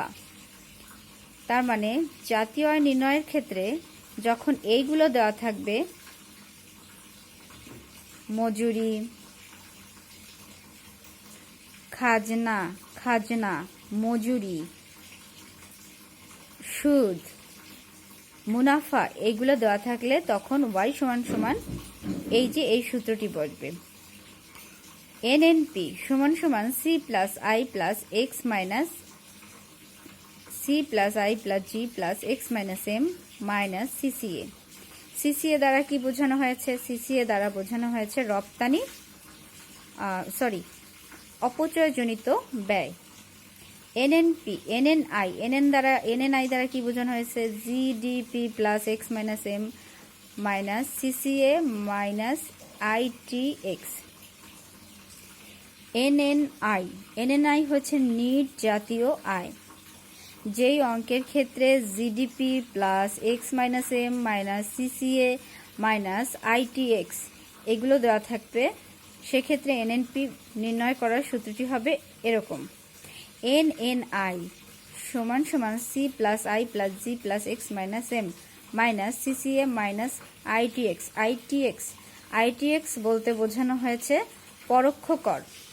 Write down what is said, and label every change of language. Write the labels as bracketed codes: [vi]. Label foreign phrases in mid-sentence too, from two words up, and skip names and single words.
[bn] তার মানে জাতীয় আয় নির্ণয়ের ক্ষেত্রে যখন এইগুলো দেওয়া থাকবে, মজুরি, খাজনা, মজুরি, সুদ, মুনাফা, এইগুলো দেওয়া থাকলে তখন y = এই সূত্রটি বসবে। NNP = c + i + x - c + i + g + x - m - CCA। CCA দ্বারা কি বোঝানো হয়েছে? CCA দ্বারা বোঝানো হয়েছে রপ্তানি, অপচয়জনিত ব্যয়। NNI দ্বারা কি বোঝানো হয়েছে? GDP + x - m - CCA - ITX। NNI হচ্ছে নিট জাতীয় আয়। যেই অঙ্কের ক্ষেত্রে GDP + x - m - CCA - ITX এগুলো দেওয়া থাকবে, সেক্ষেত্রে NNP নির্ণয় করার সূত্রটি হবে এরকম। NNI = c + i + g + x - m - CCA - ITX। ITX বলতে বোঝানো হয়েছে পরোক্ষ কর।